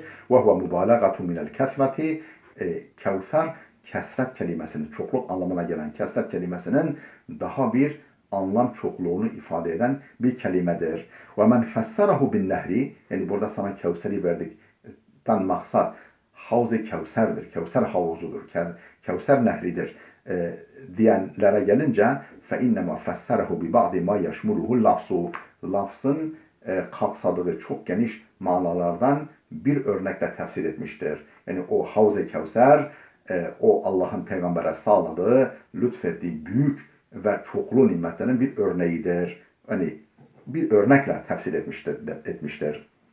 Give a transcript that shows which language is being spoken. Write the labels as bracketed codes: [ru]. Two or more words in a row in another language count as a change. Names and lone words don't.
[ar] وهو مبالغة من الكثرة. [tr] Kevser, kesret kelimesinin, çokluk anlamına gelen kesret kelimesinin daha bir anlam çokluğunu ifade eden bir kelimedir. [ar] ومن فسره بالنهر, [tr] yani burada sana Kevser'i verdikten maksat Havz-ı Kevser'dir. Kevser havuzudur. Kevser nehridir. Diyenlere gelince [ar] فإنما فسره ببعض ما يشمله اللفظ. [tr] Lafzın kapsadığı çok geniş manalardan bir örnekle tefsir etmiştir. Yani o Havz-ı Kevser, o Allah'ın peygambere sağladığı, lütfettiği büyük ve çoklu nimetlerin bir örneğidir. Yani bir örnekle tefsir etmiştir.